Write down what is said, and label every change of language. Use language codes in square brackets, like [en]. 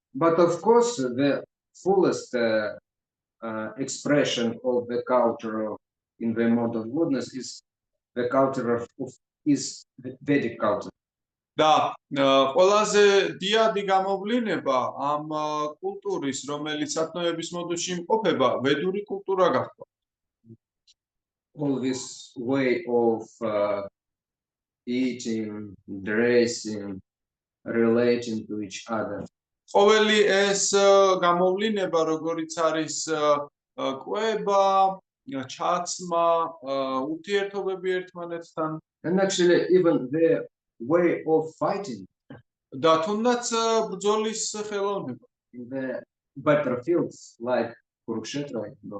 [en] But of course, the fullest expression of the culture in the mode of goodness is the culture of the Vedic culture. [ka] და ყველაზე დიდი გამოვლენა ამ კულტურის, რომელიც სათნოების მოდუსში იმყოფება, ვედური კულტურა გახდა. [en] All this way of eating, dressing, relating to each other. [ka] ყოველი ეს გამოვლენა, როგორიც არის კვება, ჩაცმა, ურთიერთობები ერთმანეთთან. [en] And actually, even the way of fighting [ka] და თუნდაც ბრძოლის ხელოვნება. [en] in the battlefields like Kurukshetra,